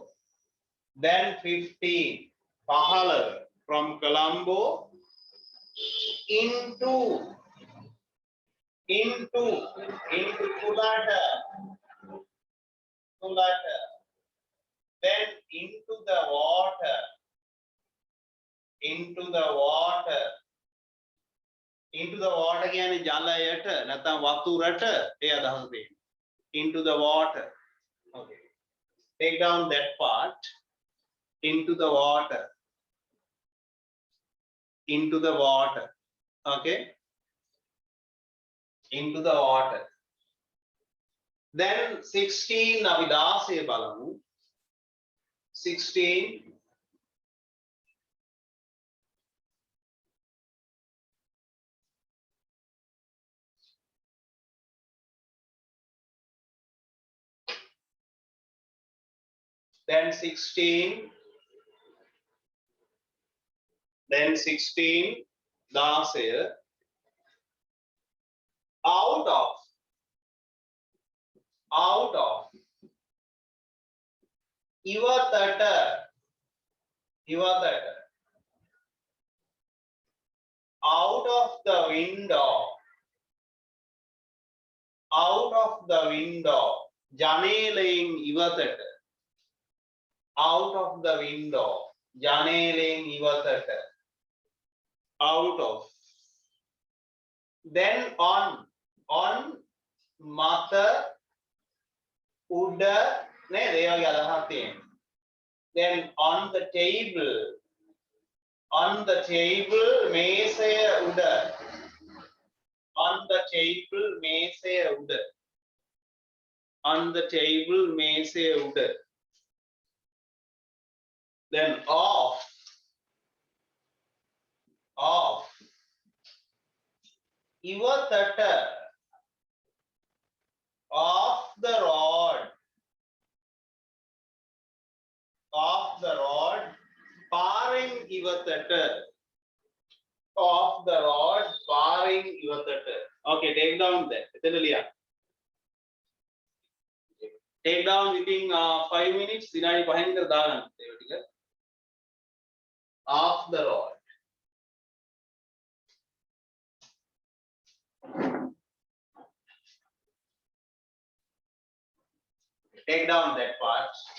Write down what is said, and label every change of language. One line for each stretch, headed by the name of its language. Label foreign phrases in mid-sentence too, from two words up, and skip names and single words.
English: Then 15 from Colombo into Tulata. Then into the water. Into the water
Sinhala: කියන්නේ ජලයට නැත්නම් වතුරට ඒ අදහස දෙන්නේ.
English: Into the water. Okay. Take down that part. Into the water. Okay. Into the water. Then 16
Sinhala: අපි 16 බලමු.
English: 16 then 16 16 out of ඉවතට out of the window
Sinhala: ජනේලයෙන් ඉවතට
English: out of the window
Sinhala: ජනේලයෙන් ඉවතට
English: out of. Then on
Sinhala: මත උඩ නේද ඒ වගේ අදහයක් තියෙනවා.
English: Then on the table
Sinhala: මේසය උඩ මේසය උඩ.
English: Then off ඉවතට off the rod
Sinhala: පාරෙන් ඉවතට
English: off the rod
Sinhala: පාරෙන් ඉවතට.
English: Okay, take down that.
Sinhala: එතන ලියන්න.
English: Take down within 5 minutes.
Sinhala: විනාඩි 5න් විතර දාගන්න ඒ ටික.
English: Off the rod. Take down that part.